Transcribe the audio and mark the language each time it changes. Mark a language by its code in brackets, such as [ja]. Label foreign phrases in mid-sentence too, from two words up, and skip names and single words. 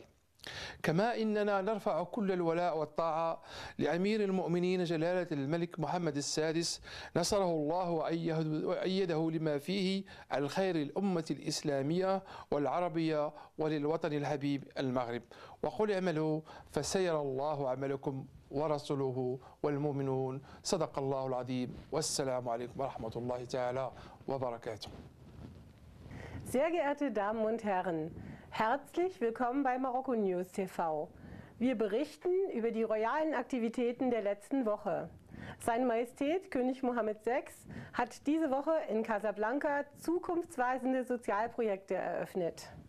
[ar] كما إننا نرفع كل الولاء والطاعة لأمير المؤمنين جلالة الملك محمد السادس نصره الله وأيده لما فيه الخير للأمة الإسلامية والعربية وللوطن الحبيب المغرب. وقل اعملوا فسيرى الله عملكم ورسوله والمؤمنون. صدق الله العظيم، والسلام عليكم ورحمة الله تعالى وبركاته. [de] Sehr geehrte Damen und Herren, herzlich willkommen bei Marokko News TV. Wir berichten über die royalen Aktivitäten der letzten Woche. Seine Majestät König Mohammed VI hat diese Woche in Casablanca zukunftsweisende Sozialprojekte eröffnet.